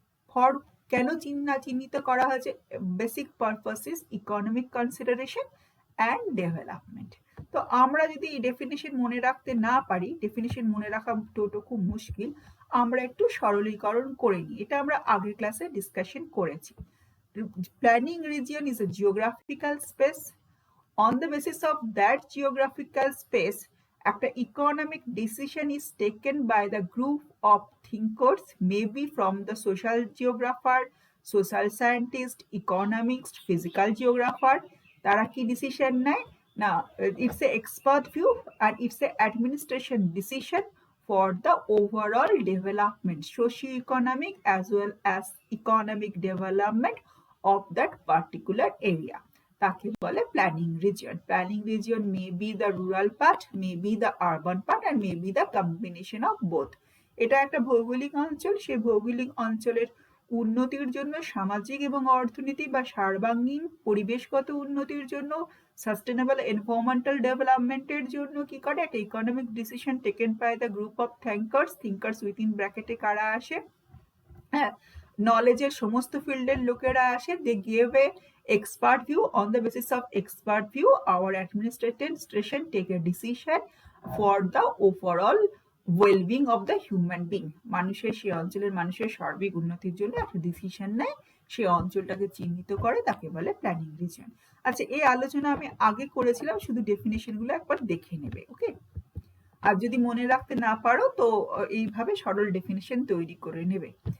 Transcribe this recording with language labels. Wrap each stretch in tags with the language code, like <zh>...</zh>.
<bn>For কেন চিহ্নিত করা হয়েছে?</bn> <en>Basic purposes, economic consideration and development.</en> <bn>তো আমরা যদি এই ডেফিনেশন মনে রাখতে না পারি, ডেফিনেশন মনে রাখা টোটো খুব মুশকিল, আমরা একটু সরলীকরণ করে নিই। এটা আমরা আগের ক্লাসে ডিসকাশন করেছি।</bn> <en>Planning region is a geographical space. On the basis of that geographical space, একটা economic decision is taken by the group of thinkers, maybe from the social geographer, social scientist, economics, physical geographer.</en> <bn>তারা কি decision নেয় না,</bn> <en>it's a expert view and it's a administration decision for the overall development, socio-economic as well as economic development of that particular area.</en> <bn>তাকে বলে planning region.</bn> <en>Planning region may be the rural part, may be the urban part, আর may be the combination of both.</en> <bn>এটা একটা ভৌগোলিক অঞ্চল, সেই ভৌগোলিক অঞ্চলের উন্নতির জন্য, সামাজিক এবং অর্থনীতি বা সর্বাঙ্গীন পরিবেশগত উন্নতির জন্য, সাস্টেনেবল এনভায়রনমেন্টাল ডেভেলপমেন্টের জন্য কি করে, একটা</bn> <en>economic decision taken by the group of thinkers</en> <bn>within ব্র্যাকেটে কারা আসে, হ্যাঁ, নলেজের সমস্ত ফিল্ডের লোকেরা আসে।</bn> <en>They give a expert view. On the basis of expert view, our administration take a decision for the overall well-being of the human being.</en> <bn>মানুষের, সেই অঞ্চলের মানুষের সার্বিক উন্নতির জন্য একটা ডিসিশন নেয়, সেই অঞ্চলটাকে চিহ্নিত করে, তাকে বলে প্ল্যানিং রিজিয়ন। আচ্ছা, এই আলোচনা আমি আগে করেছিলাম, শুধু ডেফিনেশন গুলো একবার দেখে নেবে। ওকে, আর যদি মনে রাখতে না পারো তো এইভাবে সরল ডেফিনিশন তৈরি করে নেবে।</bn>